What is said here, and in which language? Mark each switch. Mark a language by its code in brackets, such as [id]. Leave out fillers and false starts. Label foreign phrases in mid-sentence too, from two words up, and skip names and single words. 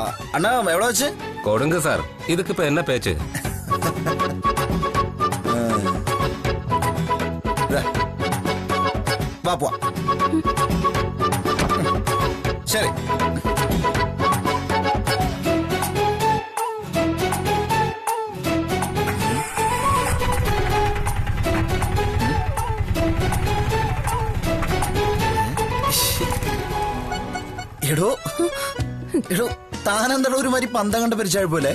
[ta] அண்ணா எவ்வளோ வச்சு கொடுங்க சார், இதுக்கு இப்ப என்ன பேச்சு? வா போ. சரி. [ml] എടോ എടോ താനെന്താ ഒരുമാതിരി പന്തം കണ്ട പരിചയ പോലെ?